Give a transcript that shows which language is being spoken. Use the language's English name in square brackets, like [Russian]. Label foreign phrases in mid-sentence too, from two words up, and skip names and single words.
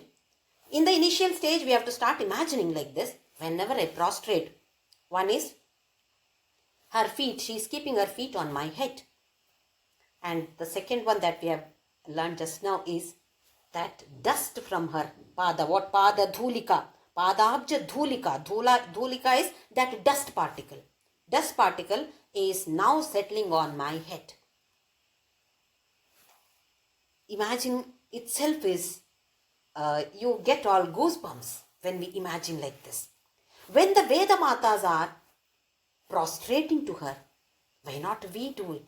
[English] In the initial stage, we have to start imagining like this. Whenever I prostrate, one is her feet, she is keeping her feet on my head. And the second one that we have learned just now is that dust from her pada. What pada? Dhulika. [Sanskrit] Padabja dhulika. [English] Dhulika is that dust particle. Dust particle is now settling on my head. Imagine itself is, you get all goosebumps when we imagine like this. When the Veda Matas are prostrating to her, why not we do it?